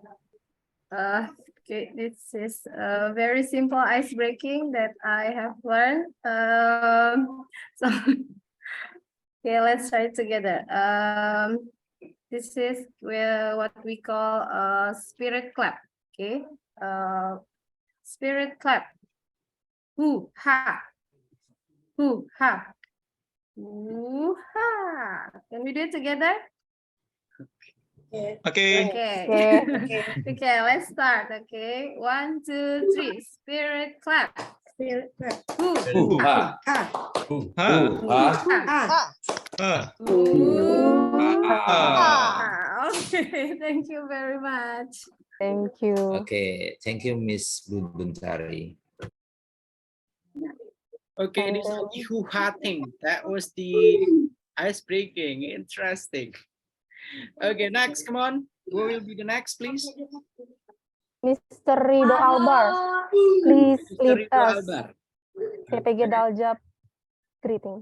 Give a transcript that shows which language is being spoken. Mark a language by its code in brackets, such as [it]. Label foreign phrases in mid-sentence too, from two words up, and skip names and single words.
[en] Okay, this is a very simple ice breaking that I have learned. So okay, let's try it together. This is what we call a spirit clap. Okay, spirit clap. Hoo ha, hoo ha, hoo ha. Can we do it together? Okay. Okay. Okay, let's start. Okay, 1, 2, 3. Spirit clap. Spirit clap. Hoo Ha. Ha. Ha. Ha. Okay, thank you very much. Thank you. Okay, thank you, Miss Buntari. Okay, And this is then- the hoo-ha thing. That was the ice breaking. Interesting. Okay, next, come on. Who will be the next, please? Mr. Rido Albar, please Mr. lead Rido us Albar. PPG Daljab greeting.